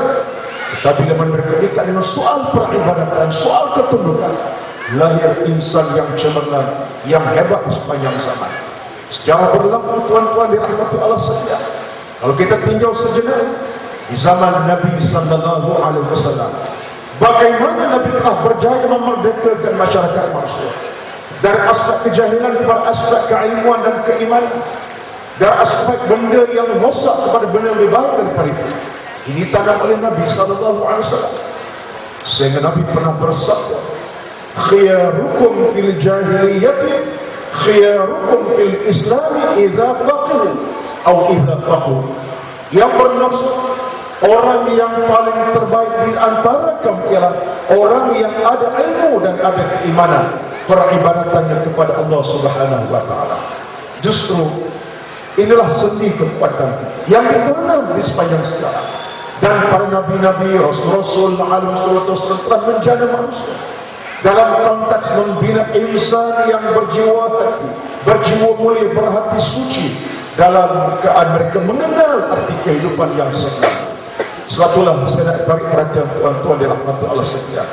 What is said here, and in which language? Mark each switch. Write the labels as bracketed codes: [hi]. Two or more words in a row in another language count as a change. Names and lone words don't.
[ms] Tetapi bila mereka dekat dengan soal peribadatan, soal ketundukan, lahir insan yang cemerlang, yang hebat sepanjang zaman. Sejarah berlaku, tuan-tuan dirahmati Allah sekalian. Kalau kita tinjau sejenak di zaman Nabi [ar] صلى الله عليه وسلم, [ms] bagaimana Nabi telah berjaya memerdekakan masyarakat manusia dari aspek kejahilan kepada aspek keilmuan dan keimanan, dari aspek benda yang rosak kepada benda yang lebih baik daripada itu. Ini tanam oleh Nabi [ar] صلى الله عليه وسلم. [ms] Sehingga Nabi pernah bersabda, [ar] خياركم في الجاهلية خياركم في الإسلام إذا فقهوا atau إذا فقهوا. [ms] Yang bermaksud orang yang paling terbaik di antara kamu ialah orang yang ada ilmu dan ada keimanan, peribadatannya kepada Allah [ar] سبحانه وتعالى. [ms] Justru inilah sendi kekuatan yang ditanam di sepanjang sejarah. dan para nabi-nabi, rasul-rasul, alim rasul telah menjana manusia dalam konteks membina insan yang berjiwa hati, berjiwa mulia, berhati suci, dalam keadaan mereka mengenal arti kehidupan yang sebenarnya. Sebablah saya nak beri perhatian tuan-tuan dirahmati Allah sekalian.